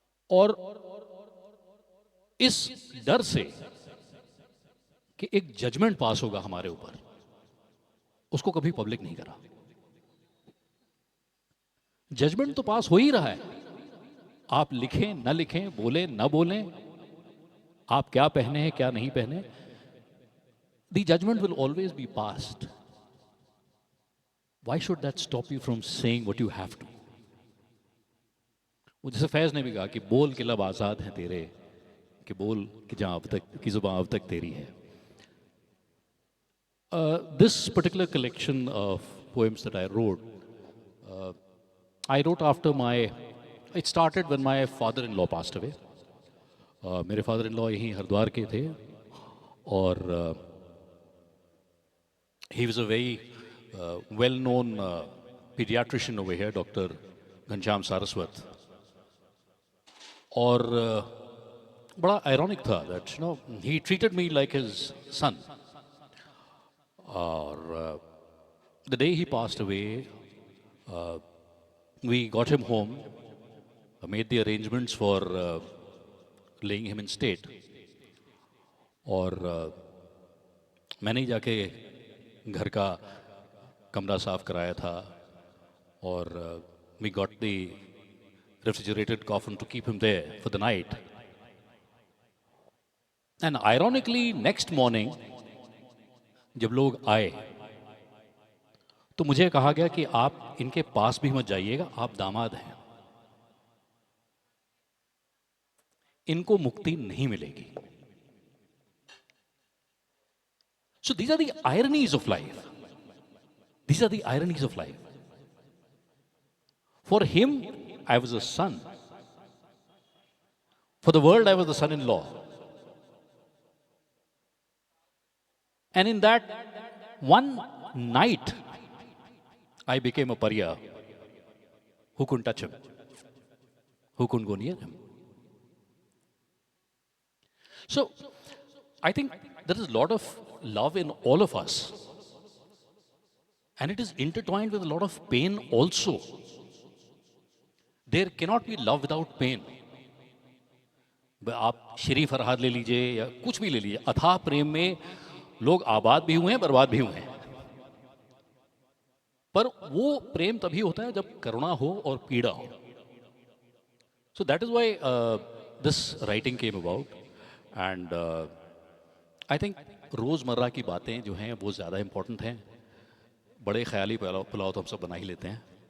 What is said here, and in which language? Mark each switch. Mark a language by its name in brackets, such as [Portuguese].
[Hindi] और इस डर से कि एक जजमेंट पास होगा हमारे ऊपर, उसको कभी पब्लिक नहीं करा. जजमेंट तो पास हो ही रहा है, आप लिखें न लिखें, बोले न बोलें, आप क्या पहने हैं क्या नहीं पहने, [English] the judgment will always be passed. Why should that stop you from saying what you have to? [Hindi] वो जैसे फैज़ ने भी कहा कि बोल के लब आज़ाद हैं तेरे, कि बोल कि जहाँ अब तक की ज़ुबान अब तक तेरी है. [English] This particular collection of poems that I wrote after it started when my father-in-law passed away. [Hindi] मेरे [English] father-in-law [Hindi] यहीं हरिद्वार के थे, और [English] he was a very well-known pediatrician over here, Dr. [Hindi] Ghanshyam Saraswat. और बड़ा [English] ironic [Hindi] था [English] that he treated me like his son. [Hindi] और [English] the day he passed away, we got him home, made the arrangements for laying him in state. [Hindi] और मैंने ही जाके घर का कमरा साफ कराया था और [English] we got the refrigerated coffin to keep him there for the night. And ironically, next morning, [Hindi] जब लोग आए तो मुझे कहा गया कि आप इनके पास भी मत जाइएगा, आप दामाद हैं, इनको मुक्ति नहीं मिलेगी. [English] So these are the ironies of life. These are the ironies of life. For him, I was a son. For the world, I was the son-in-law. And in that one night, I became a pariah who couldn't touch him, who couldn't go near him. So, I think there is a lot of love in all of us. And it is intertwined with a lot of pain also. There cannot be love without pain. [Hindi] आप श्री फरहाद ले लीजिए या कुछ भी ले लीजिए, अथाह प्रेम में लोग आबाद भी हुए हैं, बर्बाद भी हुए हैं. पर वो प्रेम तभी होता है जब करुणा हो और पीड़ा हो. [English] So that is why this writing came about. And I think [Hindi] रोज़मर्रा की बातें जो हैं वो ज़्यादा इम्पोर्टेंट हैं. बड़े ख्याली पुलाव तो हम सब बना ही लेते हैं.